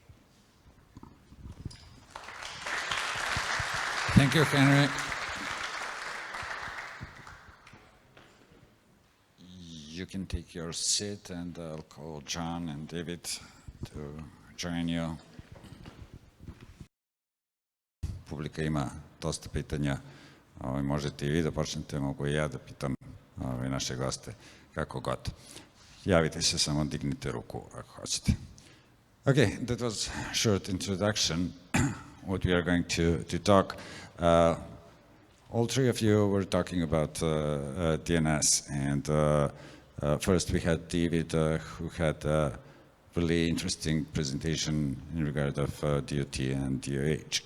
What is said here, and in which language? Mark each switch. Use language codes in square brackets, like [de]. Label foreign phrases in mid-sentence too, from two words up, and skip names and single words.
[en] Thank you, Henry. You can take your seat, and I'll call John and David to join you. [sr] Publika ima dosta pitanja. Možete i vi da počnete, mogu i ja da pitam naše goste, kako god. Javite se, samo dignite ruku ako hoćete. [en] Okay, that was a short introduction. What we are going to talk. All three of you were talking about DNS, and first we had David, who had a really interesting presentation in regard of DoT and DoH.